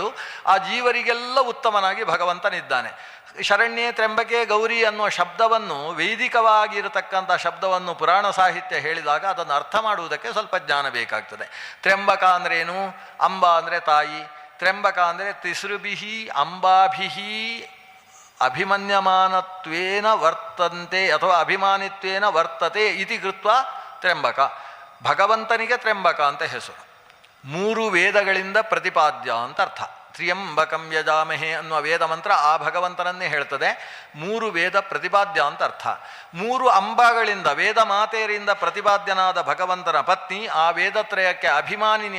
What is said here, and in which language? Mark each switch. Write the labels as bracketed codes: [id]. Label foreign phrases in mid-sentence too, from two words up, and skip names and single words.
[kn] ಆ ಜೀವರಿಗೆಲ್ಲ ಉತ್ತಮನಾಗಿ ಭಗವಂತನಿದ್ದಾನೆ. [sa] ಶರಣ್ಯೆ ತ್ರ್ಯಂಬಕೆ ಗೌರಿ [kn] ಅನ್ನುವ ಶಬ್ದವನ್ನು, ವೈದಿಕವಾಗಿರತಕ್ಕಂಥ ಶಬ್ದವನ್ನು ಪುರಾಣ ಸಾಹಿತ್ಯ ಹೇಳಿದಾಗ ಅದನ್ನು ಅರ್ಥ ಮಾಡುವುದಕ್ಕೆ ಸ್ವಲ್ಪ ಜ್ಞಾನ ಬೇಕಾಗ್ತದೆ. ತ್ರ್ಯಂಬಕ ಅಂದ್ರೇನು? ಅಂಬ ಅಂದರೆ ತಾಯಿ. ತ್ರ್ಯಂಬಕ ಅಂದರೆ [sa] ತಿಸೃಭಿಹಿ ಅಂಬಾಭಿಹಿ ಅಭಿಮನ್ಯಮಾನತ್ವೇನ ವರ್ತಂತೆ ಅಥವಾ ಅಭಿಮಾನಿತ್ವೇನ ವರ್ತತೆ ಇತಿ ಕೃತ್ವ ತ್ರ್ಯಂಬಕ. [kn] ಭಗವಂತನಿಗೆ ತ್ರ್ಯಂಬಕ ಅಂತ ಹೆಸರು. ಮೂರು ವೇದಗಳಿಂದ ಪ್ರತಿಪಾದ್ಯ ಅಂತ ಅರ್ಥ. [sa] ತ್ರ್ಯಂಬಕಂ ಯಜಾಮಹೆ [kn] ಅನ್ನುವ ವೇದ ಮಂತ್ರ ಆ ಭಗವಂತನನ್ನೇ ಹೇಳ್ತದೆ. ಮೂರು ವೇದ ಪ್ರತಿಪಾದ್ಯ ಅಂತ ಅರ್ಥ. ಮೂರು ಅಂಬಗಳಿಂದ ವೇದ ಮಾತೆಯರಿಂದ ಪ್ರತಿಪಾದ್ಯನಾದ ಭಗವಂತನ ಪತ್ನಿ ಆ ವೇದತ್ರಯಕ್ಕೆ ಅಭಿಮಾನಿನಿ.